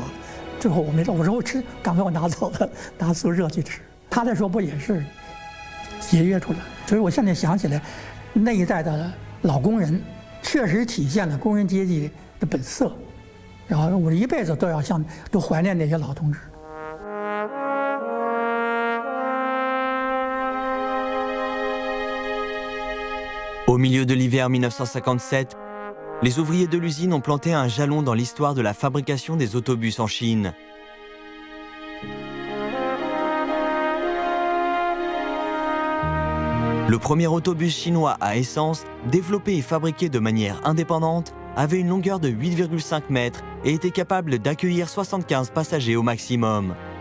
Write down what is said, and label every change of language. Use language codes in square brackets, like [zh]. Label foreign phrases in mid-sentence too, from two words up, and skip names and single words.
[zh] 最后我没吃，我说我吃，赶快我拿走了，拿宿舍去吃。他那时候不也是节约出来？所以我现在想起来，那一代的老工人，确实体现了工人阶级的本色。然后我一辈子都怀念那些老同志。 [fr] Au milieu de l'hiver 1957, les ouvriers de l'usine ont planté un jalon dans l'histoire de la fabrication des autobus en Chine. Le premier autobus chinois à essence, développé et fabriqué de manière indépendante, avait une longueur de 8,5 mètres et était capable d'accueillir 75 passagers au maximum.